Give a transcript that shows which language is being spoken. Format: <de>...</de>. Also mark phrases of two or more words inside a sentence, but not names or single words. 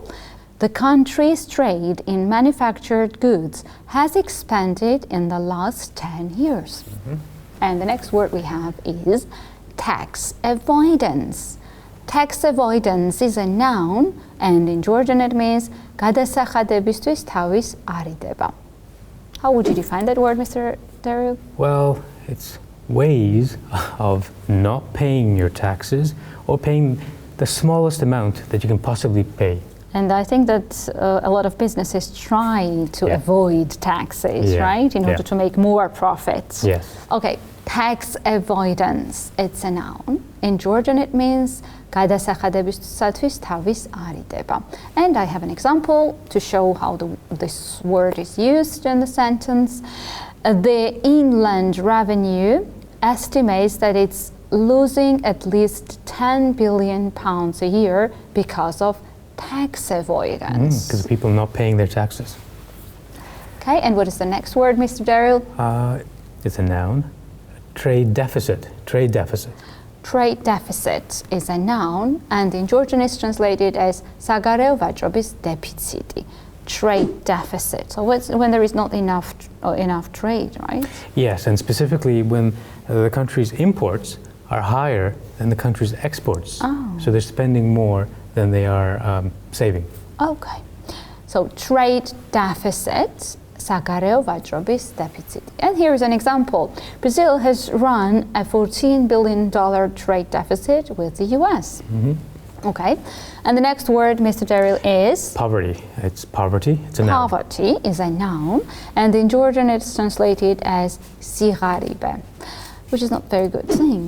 <en>The country's trade in manufactured goods has expanded in the last 10 years. Mm-hmm. And the next word we have is tax avoidance. Tax avoidance is a noun, and in Georgian it means</en> <ka>გადასახადებისთვის თავის არიდება.</ka> <en>How would you define that word, Mr. Daryl? Well, it's ways of not paying your taxes or paying the smallest amount that you can possibly pay. And I think that a lot of businesses try to avoid taxes, right, in order to make more profits. Yes. Okay, tax avoidance, it's a noun. In Georgian it means</en> <ka>გადასახადებისათვის თავის არიდება.</ka> <en>And I have an example to show how this word is used in the sentence. The inland revenue estimates that it's losing at least £10 billion a year because of tax avoidance. Because people not paying their taxes. Okay, and what is the next word, Mr. Daryl? It's a noun. Trade deficit. Trade deficit. Trade deficit is a noun, and in Georgian it's translated as</en> <ka>საგარეო ვაჭრობის დეფიციტი.</ka> <en>Trade deficit. So when there is not enough trade, right? Yes, and specifically when the country's imports are higher than the country's exports. Oh. So they're spending more than they are saving. Okay. So trade deficit,</en> <ka>საგარეო ვაჭრობის დეფიციტი.</ka> <en>And here is an example. Brazil has run a $14 billion trade deficit with the US. Mm-hmm. Okay. And the next word, Mr. Daryl, is? Poverty. It's poverty. It's a noun. Poverty is a noun, and in Georgian it's translated as სიღარიბე, which is not a very good thing.</en>